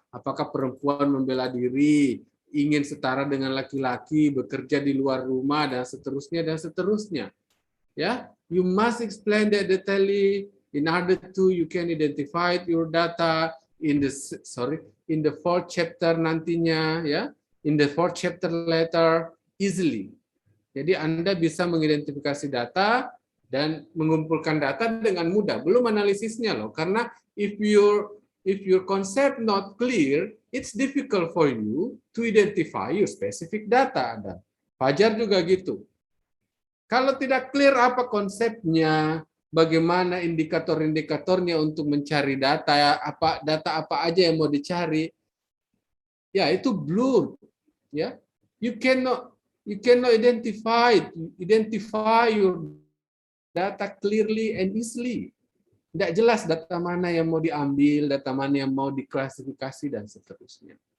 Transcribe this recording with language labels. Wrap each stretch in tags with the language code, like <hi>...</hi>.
<id>Apakah perempuan membela diri, ingin setara dengan laki-laki, bekerja di luar rumah, dan seterusnya.</id> <en>You must explain that detailedly in order to you can identify your data in the 4th chapter</en> <id>nantinya,</id> <en>in the 4th chapter later easily.</en> <id>Jadi Anda bisa mengidentifikasi data dan mengumpulkan data dengan mudah. Belum analisisnya loh, karena</id> <en>if your concept not clear, it's difficult for you to identify your specific data.</en> <id>Fajar juga gitu. Kalau tidak clear apa konsepnya, bagaimana indikator-indikatornya untuk mencari data apa aja yang mau dicari, itu blur.</id> <en>You cannot identify your data clearly and easily.</en> <id>Tidak jelas data mana yang mau diambil, data mana yang mau diklasifikasi, dan seterusnya.</id>